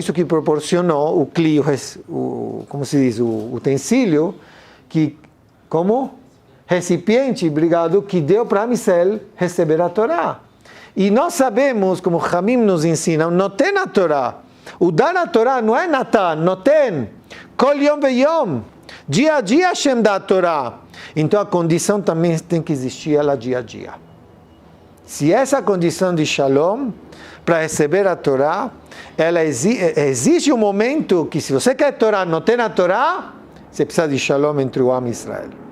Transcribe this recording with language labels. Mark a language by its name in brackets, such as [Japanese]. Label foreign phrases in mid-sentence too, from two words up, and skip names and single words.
[Portuguese] Isso que proporcionou o cli, como se diz, o utensílio, que, como recipiente, obrigado, que deu para Amisel receber a Torá. E nós sabemos, como Hamim nos ensina, noten a Torá. O dar a Torá não é Natan, noten. [Hebrew] Kol yom ve yom. [Portuguese] Dia a dia Hashem dá a Torá. Então a condição também tem que existir ela dia a dia. Se essa condição de Shalom, para receber a Torá, ela exige um momento que se você quer Torá, noten a Torá, você precisa de Shalom entre o Am e Israel.